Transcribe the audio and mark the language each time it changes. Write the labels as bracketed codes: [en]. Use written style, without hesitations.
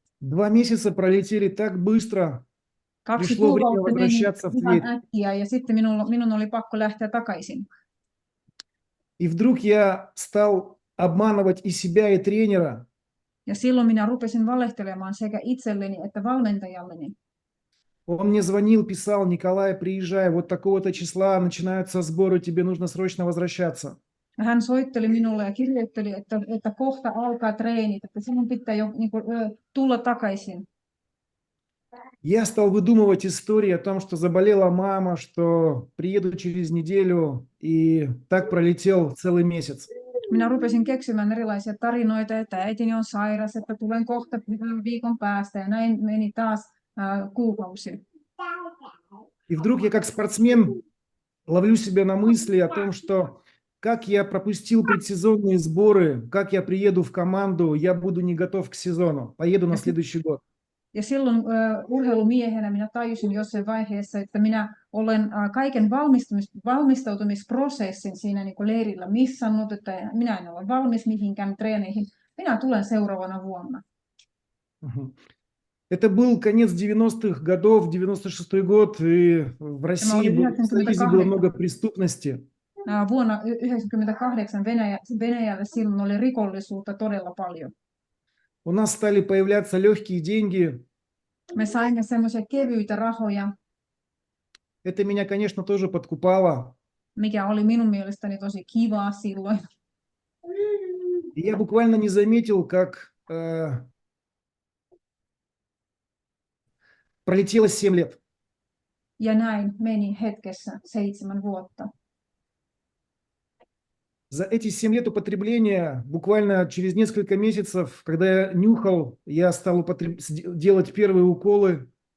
[ru] 2 месяца пролетели так быстро, [fi] 2 [ru] пришло время [fi] kuukautta meni [ru] возвращаться в [fi] ihan [ru] Тверь. [fi] äkkiä ja sitten minun oli pakko lähteä takaisin. [ru] И вдруг я стал обманывать и себя, и тренера. [fi] Ja silloin minä rupesin valehtelemaan sekä itselleni että valmentajalleni. [ru] Он мне звонил, писал: Николай, приезжай, вот такого-то числа начинаются сборы, тебе нужно срочно возвращаться. [fi] Ja hän soitteli minulle ja kirjoitteli, että kohta alkaa treenit, että sinun pitää jo niin kuin, tulla takaisin. [ru] Я стал выдумывать истории о том, что заболела мама, что приеду через неделю, и так пролетел целый месяц. [fi] Minä rupesin keksimään erilaisia tarinoita, että äitini on sairas, että tulen kohta viikon päästä ja näin meni taas kuukausi. [ru] И вдруг я как спортсмен ловлю себя на мысли о том, что как я пропустил предсезонные сборы, как я приеду в команду, я буду не готов к сезону, поеду на следующий год. [fi] Ja silloin urheilumiehenä minä tajusin jossain vaiheessa, että minä olen kaiken valmistautumisprosessin siinä niin kuin leirillä missannut, että minä en ole valmis mihinkään treeneihin. Minä tulen seuraavana vuonna. [ru] Это был конец 90-х годов, 96-й год, и в России, в Союзе было много преступности. [fi] Vuonna 1998 Venäjällä silloin oli rikollisuutta todella paljon. [ru] У нас стали появляться легкие деньги. [fi] Me saimme semmoisia kevyitä rahoja, [ru] Это меня, конечно, тоже подкупало. [fi] mikä oli minun mielestäni tosi kivaa silloin. [ru] И я буквально не заметил, как пролетело 7 лет. [fi] Ja näin meni hetkessä 7 vuotta. [ru] За эти 7 лет употребления, буквально через несколько месяцев, когда я нюхал, я стал делать первые уколы.